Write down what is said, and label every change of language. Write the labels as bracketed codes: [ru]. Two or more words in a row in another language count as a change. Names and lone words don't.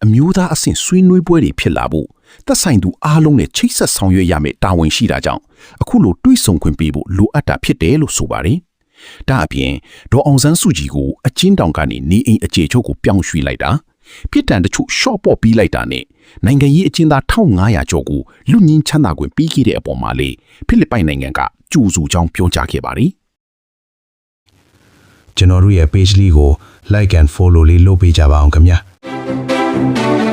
[my] မျိုးသားအဆင့်ဆွေးနွေးပွဲတွေဖြစ်လာဖို့သက်ဆိုင်သူအားလုံးနဲ့ချိတ်ဆက်ဆောင်ရွက်ရမယ့်တာဝန်ရှိတာကြောင့်အခုလိုတွေ့ဆုံခွင့်ပေးဖို့လိုအပ်တာဖြစ်တယ်လို့ဆိုပါတယ်။ဒါအပြင်ဒေါ်အောင်ဆန်းစုကြည်ကိုအကျဉ်းတောင်ကနေနေအိမ်အခြေချုပ်ကိုပြောင်းရွှေ့လိုက်တာပြည်တံတချို့ရှော့ပေါ့ပြီးလိုက်တာနဲ့နိုင်ငံရေးအကျဉ်းသား1500ကျော်ကိုလူငင်းချမ်းသာခွင့်ပေးခဲ့တဲ့အပေါ်မှာလေဖိလစ်ပိုင်နိုင်ငံကကြိုးစုကြောင်းပြောကြားခဲ့ပါတယ် ကျွန်တော်တို့ရဲ့ page လေးကို [en] like and follow [my] လေးလုပ်ပေးကြပါအောင်ခင်ဗျာ